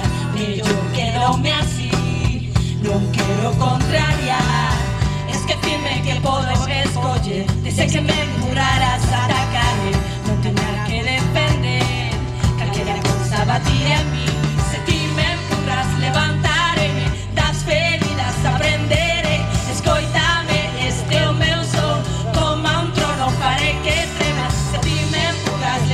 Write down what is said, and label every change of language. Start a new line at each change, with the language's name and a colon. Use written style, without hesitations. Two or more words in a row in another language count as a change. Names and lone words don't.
Portuguese: Melhor quedo-me assim, não quero contrariar.
Galician: Esqueci-me que podo escolher. Desde que me empurraras ata cair, não tinha que defender. Calquera cousa batia em mim. Se ti me empurras, levantarei-me das feridas, aprenderei. Escoita-me, este é o meu som. Como a trono farei que tremas. Se ti me empurras,